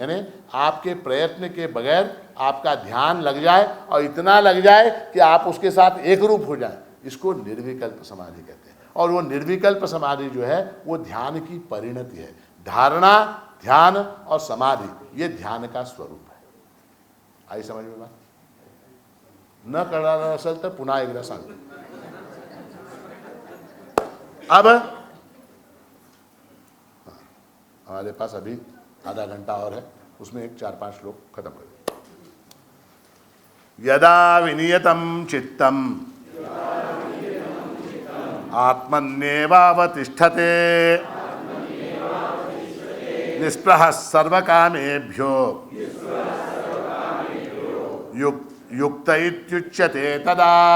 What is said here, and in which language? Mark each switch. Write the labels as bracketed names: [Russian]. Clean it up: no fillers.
[Hindi] यानी आपके प्रयत्न के बगैर आपका ध्यान लग जाए और इतना लग जाए कि आप उसके साथ एक रूप हो जाए, इसको निर्विकल्प समाधि कहते हैं। और वो निर्विकल्प समाधि जो है वो ध्यान की परिणति है। धारणा, ध्यान और समाधि ये ध्यान का स्वरूप है। आई समझ में बात? [Marathi] न कळलं असेल तर पुन्हा एकदा सांगतो। [Hindi] अब हमारे पास अभी आधा घंटा और है, उसमें एक 4-5 श्लोक खत्म कर दें। [Sanskrit] यदा विनियतं चित्तम आत्मन्येवावतिष्ठते निस्पृहः सर्वकामेभ्यो युक्त इत्युच्यते तदा।